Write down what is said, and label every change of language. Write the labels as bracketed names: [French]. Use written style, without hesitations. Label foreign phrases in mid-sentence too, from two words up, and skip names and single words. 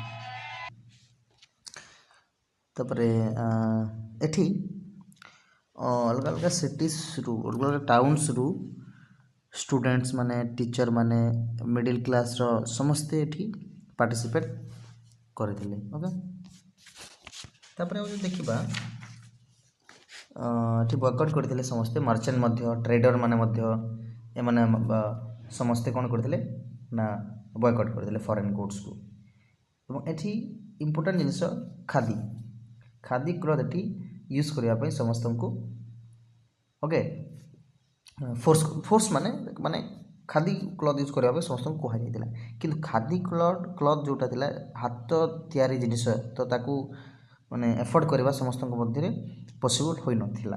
[Odia] ତାପରେ ଏଠି ଅଲଗା ଅଲଗା ସିଟିଜ୍ରୁ, ଅଲଗା ଅଲଗା ଟାଉନ୍ସରୁ ଷ୍ଟୁଡେଣ୍ଟସ୍ ମାନେ, ଟିଚର୍ ମାନେ, [English] middle classର [Odia] ସମସ୍ତେ ଏଠି ପାର୍ଟିସିପେଟ୍ କରିଥିଲେ, ଓକେ। ତାପରେ ଆଉ ଯଦି ଦେଖିବା, ଏଠି ବୟକଟ୍ କରିଥିଲେ ସମସ୍ତେ, ମର୍ଚେଣ୍ଟ ମଧ୍ୟ, ଟ୍ରେଡର୍ ମାନେ ମଧ୍ୟ, ଏମାନେ ସମସ୍ତେ କ'ଣ କରିଥିଲେ ନା ବୟକଟ୍ କରିଥିଲେ [English] foreign goodsକୁ। [Odia] ଏବଂ ଏଟି ইম্পর্টাଣ୍ଟ ଜିନିଷ ଖାଦି ଖାଦି କ୍ଲଥ୍ ଏଠି ୟୁଜ୍ କରିବା ପାଇଁ ସମସ୍ତଙ୍କୁ ଓକେ ଫୋର୍ସ ମାନେ ଖାଦି କ୍ଲଥ୍ ୟୁଜ୍ କରିବା ପାଇଁ ସମସ୍ତଙ୍କୁ କୁହାଯାଇଥିଲା। କିନ୍ତୁ ଖାଦି କ୍ଲଥ୍ ଯେଉଁଟା ଥିଲା ହାତ ତିଆରି ଜିନିଷ ତ ତାକୁ ମାନେ ଏଫୋର୍ଡ଼ କରିବା ସମସ୍ତଙ୍କ ମଧ୍ୟରେ ପସିବଲ୍ ହୋଇନଥିଲା।